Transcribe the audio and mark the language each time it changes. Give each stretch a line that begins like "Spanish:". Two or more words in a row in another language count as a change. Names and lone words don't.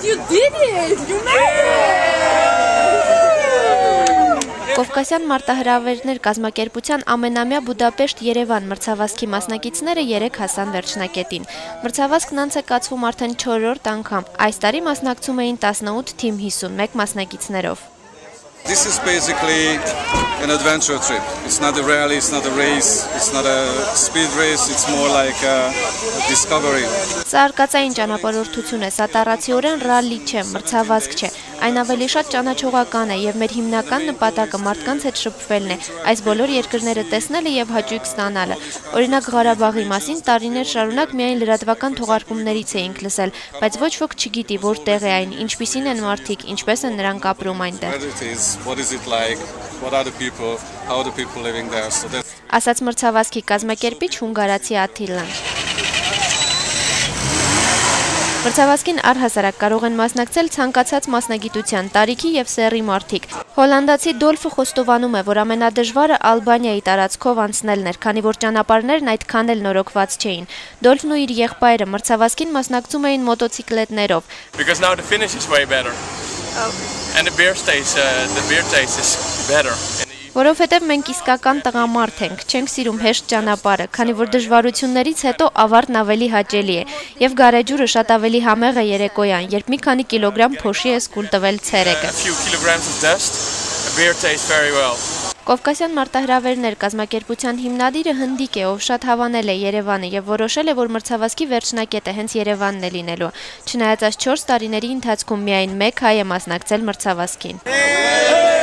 Armenian: Կովկասյան մարտահրավերներ կազմակերպության ամենամյա Բուդապեշտ-Երևան մրցավազքի մասնակիցները 3 հասան վերջնակետին։ Մրցավազքն անց է կացվում արդեն 4-րդ անգամ։ Այս տարի մասնակցում էին 18 թիմ 51 մասնակիցներով։
English: This is basically an adventure trip. It's not a rally, it's not a race, it's not a speed race, it's more like a discovery.
Armenian: Սա արկածային ճանապարհորդություն է, սա տառացիորեն ռալլի չէ, մրցավազք չէ։ Այն ավելի շատ ճանաչողական է եւ մեր հիմնական նպատակը մարդկանց հետ շփվելն է, այս բոլոր երկրները տեսնելը եւ հաճույք ստանալը։ Օրինակ Ղարաբաղի մասին տարիներ շարունակ միայն լրատվական թողարկումներից էինք լսել, բայց ոչ ոք չգիտի որտեղ է այն, ինչպիսին են մարդիկ, ինչպես են նրանք ապրում այնտեղ։
English: What is it like? What are the people? How are the people living there? So that's
Armenian: Ասաց մրցավազքի կազմակերպիչ հունգարացի Աթիլան։ Մրցավազքին առհասարակ կարող են մասնակցել ցանկացած մասնագիտության, տարիքի եւ սեռի մարդիկ։ Հոլանդացի Դոլֆը խոստովանում է, որ ամենադժվարը Ալբանիայի տարածքով անցնելն էր, քանի որ ճանապարհներն այդքան էլ նորոգված չէին։ Դոլֆն ու իր եղբայրը մրցավազքին մասնակցում էին մոտոցիկլետներով։
English: Because now the finish is way better. And the beer taste is better.
Armenian: Որովհետև մենք իսկական տղամարդ ենք, չենք սիրում հեշտ ճանապարհը, քանի որ դժվարություններից հետո ավարտն ավելի հաճելի է, եւ գարեջուրը շատ ավելի համեղ է երեկոյան, երբ մի քանի կիլոգրամ փոշի ես կուլ տվել ցերեկը։ Կովկասյան մարտահրավերներ կազմակերպության հիմնադիրը հնդիկ է, ով շատ հավանել է Երևանը եւ որոշել է, որ մրցավազքի վերջնակետը հենց Երևանն է լինելու։ Չնայած այս 4 տարիների ընթացքում միայն 1 հայ է մասնակցել մրցավազքին։